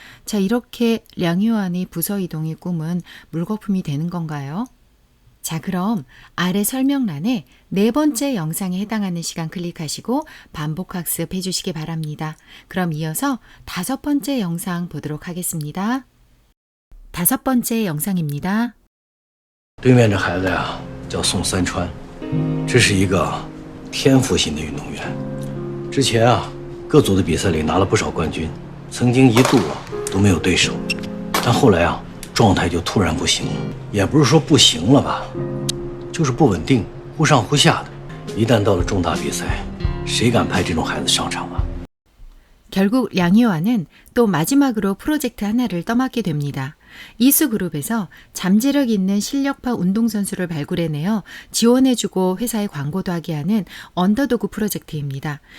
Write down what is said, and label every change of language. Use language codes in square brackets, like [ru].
[ko] 자, 이렇게 량효안의 부서 이동의 꿈은 물거품이 되는 건가요? 자, 그럼 아래 설명란에 네 번째 영상에 해당하는 시간 클릭하시고 반복 학습해 주시기 바랍니다. 그럼 이어서 다섯 번째 영상 보도록 하겠습니다. 다섯 번째 영상입니다. [zh] 对面这孩子呀，叫宋三川，这是一个天赋型的运动员。之前啊，各组的比赛里拿了不少冠军，曾经一度都没有对手，但后来啊，状态就突然不行了。也不是说不行了吧，就是不稳定，忽上忽下的。一旦到了重大比赛，谁敢派这种孩子上场啊？ [ko] 결국 량효안은 또 마지막으로 프로젝트 하나를 떠맡게 됩니다. 이수그룹에서 잠재력 있는 실력파 운동선수를 발굴해내어 지원해주고 회사에 광고도 하게 하는 언더도그 프로젝트입니다.